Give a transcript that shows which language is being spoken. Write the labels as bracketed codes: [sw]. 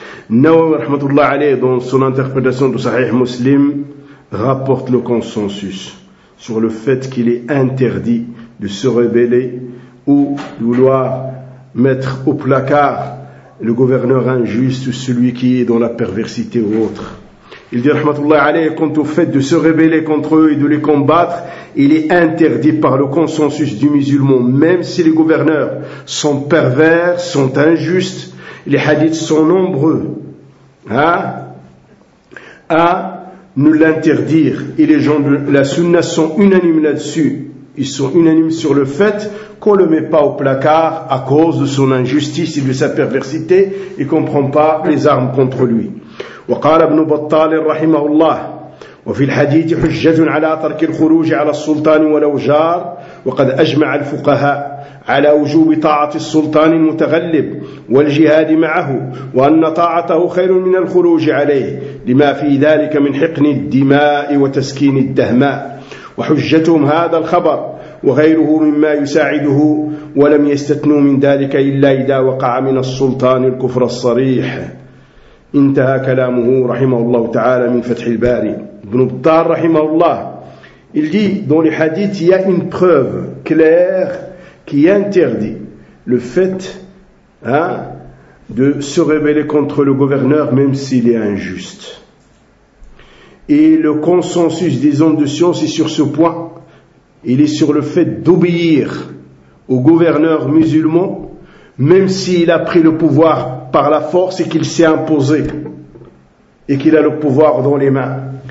[fr] النووي [ar] رحمة الله عليه [fr] dans son interprétation de صحيح مسلم rapporte le consensus sur le fait qu'il est interdit de se rebeller ou de vouloir mettre au placard le gouverneur injuste ou celui qui est dans la perversité ou autre. Il dit, rahmatullah alayhi, quant au fait de se rebeller contre eux et de les combattre, il est interdit par le consensus du musulman, même si les gouverneurs sont pervers, sont injustes. Les hadiths sont nombreux à nous l'interdire, et les gens de la sunna sont unanimes là-dessus. Ils sont unanimes sur le fait qu'on ne le met pas au placard à cause de son injustice et de sa perversité et qu'on ne prend pas les armes contre lui. [ar] وقال ابن بطال رحمه الله وفي الحديث حجة على ترك الخروج على السلطان ولو جار وقد أجمع الفقهاء على وجوب طاعة السلطان المتغلب والجهاد معه وأن طاعته خير من الخروج عليه لما في ذلك من حقن الدماء وتسكين الدهماء وحجتهم هذا الخبر وغيره مما يساعده ولم يستثنوا من ذلك إلا إذا وقع من السلطان الكفر الصريح انتهى كلامه رحمه الله [fr] تعالى من فتح الباري ابن بطال رحمه الله il dit dans les hadiths il y a une preuve claire qui interdit le fait de se rebeller contre le gouverneur même s'il est injuste. Et le consensus des hommes de science est sur ce point. Il est sur le fait d'obéir au gouverneur musulman même s'il a pris le pouvoir par la force et qu'il s'est imposé et qu'il a le pouvoir dans les mains.